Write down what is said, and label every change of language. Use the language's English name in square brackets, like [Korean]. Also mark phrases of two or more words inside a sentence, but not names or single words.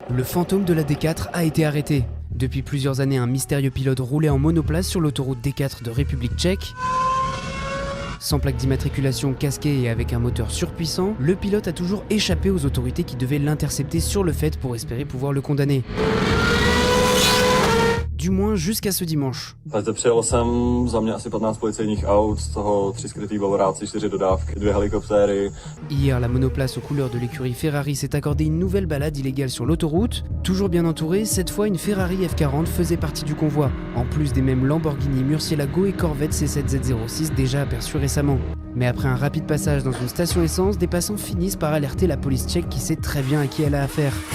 [French] Le fantôme de la D4 a été arrêté. Depuis plusieurs années, un mystérieux pilote roulait en monoplace sur l'autoroute D4 de République tchèque. Sans plaque d'immatriculation, casqué et avec un moteur surpuissant, le pilote a toujours échappé aux autorités qui devaient l'intercepter sur le fait pour espérer pouvoir le condamner. Du moins jusqu'à ce dimanche. [Czech] Přijelo jsem za mě asi 15 policejních aut, z toho 3 skrytý bavoráci, 4 dodávky, 2 helikoptéry. [French] Hier, la monoplace aux couleurs de l'écurie Ferrari s'est accordé une nouvelle balade illégale sur l'autoroute. Toujours bien entourée, cette fois une Ferrari F40 faisait partie du convoi, en plus des mêmes Lamborghini Murcielago et Corvette C7Z06 déjà aperçus récemment. Mais après un rapide passage dans une station essence, des passants finissent par alerter la police tchèque qui sait très bien à qui elle a affaire.